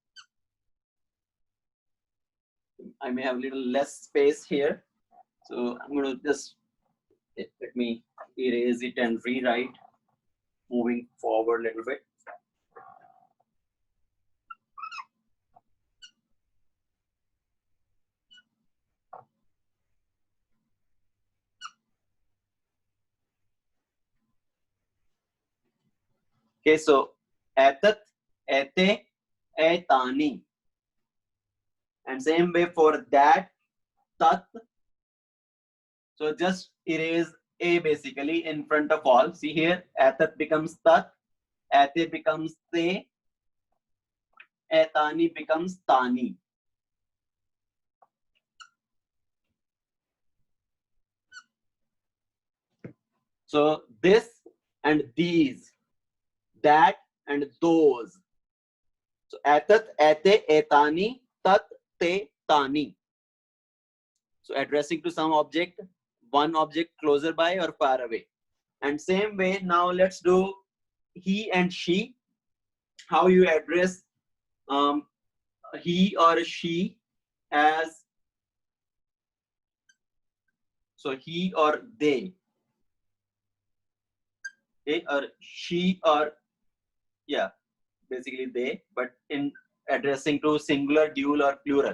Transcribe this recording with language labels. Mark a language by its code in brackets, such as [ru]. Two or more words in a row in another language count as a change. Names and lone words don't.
[en] I may have a little less space here, so I'm going to just let me erase it and rewrite, moving forward a little bit. [sa] Okay, so एतत् एते एतानि, [en] and same way for that, tat. So just erase a basically in front of all. See here, etat becomes tat, ate becomes te, etani becomes tani. So this and these, that and those. [sa] So एतत् एते एतानि तत् ते तानि. [en] So addressing to some object, one object closer by or far away. And same way, now let's do he and she. How you address he or she as, so he or they, okay, or she or, yeah, basically they, but in addressing to singular, dual, or plural.